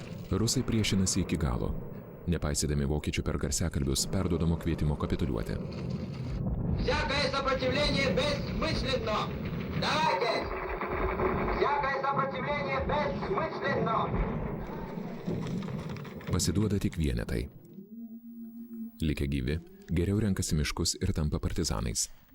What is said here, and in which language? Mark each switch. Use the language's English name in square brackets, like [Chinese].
[Lithuanian] Rusai priešinasi iki galo, nepaisydami vokiečių per garsiakalbius perduodamo kvietimo kapituliuoti. [Russian] Всякое сопротивление бессмысленно! Давайте! Всякое сопротивление бессмысленно! [Lithuanian] Pasiduoda tik vienetai. Likę gyvi, geriau renkasi miškus ir tampa partizanais.